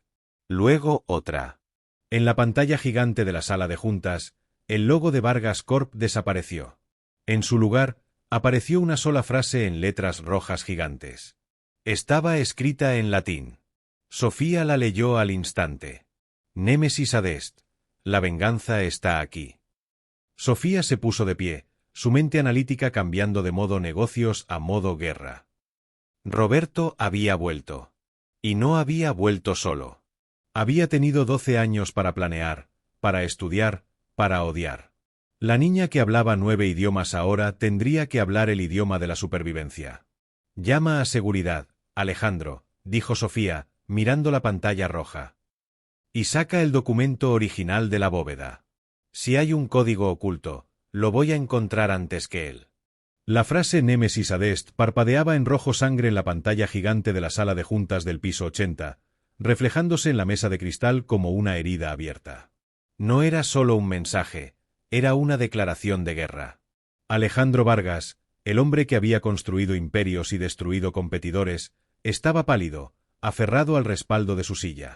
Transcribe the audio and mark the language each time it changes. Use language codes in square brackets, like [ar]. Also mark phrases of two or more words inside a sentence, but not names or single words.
[es] Luego otra. En la pantalla gigante de la sala de juntas, el logo de Vargas Corp desapareció. En su lugar, apareció una sola frase en letras rojas gigantes. Estaba escrita en latín. Sofía la leyó al instante. [la] Némesis ad est. [es] La venganza está aquí. Sofía se puso de pie, su mente analítica cambiando de modo negocios a modo guerra. Roberto había vuelto. Y no había vuelto solo. Había tenido 12 años para planear, para estudiar, para odiar. La niña que hablaba 9 idiomas ahora tendría que hablar el idioma de la supervivencia. Llama a seguridad, Alejandro, dijo Sofía, mirando la pantalla roja. Y saca el documento original de la bóveda. Si hay un código oculto, lo voy a encontrar antes que él. La frase [la] Némesis ad est [es] parpadeaba en rojo sangre en la pantalla gigante de la sala de juntas del piso 80, reflejándose en la mesa de cristal como una herida abierta. No era solo un mensaje, era una declaración de guerra. Alejandro Vargas, el hombre que había construido imperios y destruido competidores, estaba pálido, aferrado al respaldo de su silla.